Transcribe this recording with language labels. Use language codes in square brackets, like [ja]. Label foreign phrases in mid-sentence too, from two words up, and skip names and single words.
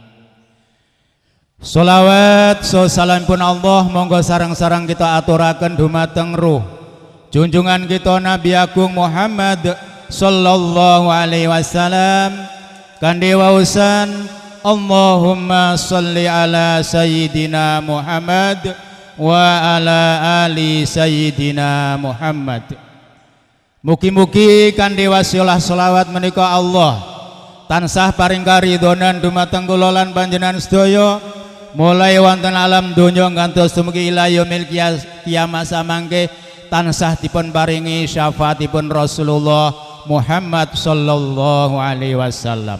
[jv] Sholawat salamipun Allah monggo sareng-sareng kita aturaken dumateng ruh junjungan kita Nabi Agung Muhammad [ar] صلى الله عليه وسلم [jv] kanthi wausan [ar] اللهم صل على سيدنا محمد وعلى آل سيدنا محمد. [jv] Mugi-mugi kanthi wasilah selawat menika Allah tansah paring karidhonan dumateng kula lan panjenengan sedaya mulai wonten alam donya ngantos dumugi [ar] إلى يوم القيامة [jv] samangke tansah dipun paringi syafaatipun Rasulullah Muhammad [ar] صلى الله عليه وسلم.